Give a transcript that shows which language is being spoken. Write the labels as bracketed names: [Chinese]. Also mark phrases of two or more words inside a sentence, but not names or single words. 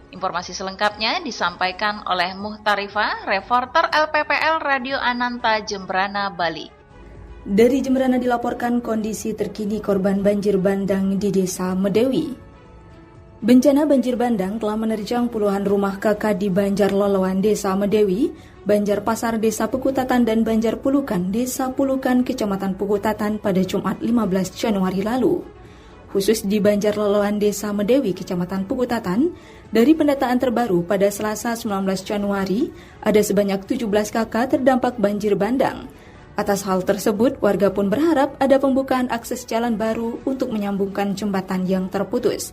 [Indonesian] Informasi selengkapnya disampaikan oleh Muhtarifa, reporter LPPL Radio Ananta Jembrana, Bali. Dari Jembrana dilaporkan kondisi terkini korban banjir bandang di Desa Medewi. Bencana banjir bandang telah menerjang puluhan rumah kakak di Banjar Loloan Desa Medewi, Banjar Pasar Desa Pukutatan dan Banjar Pulukan Desa Pulukan Kecamatan Pukutatan pada Jumat 15 Januari lalu. Khusus di Banjar Loloan Desa Medewi Kecamatan Pukutatan, dari pendataan terbaru pada Selasa 19 Januari, ada sebanyak 17 kakak terdampak banjir bandang. Atas hal tersebut, warga pun berharap ada pembukaan akses jalan baru untuk menyambungkan jembatan yang terputus.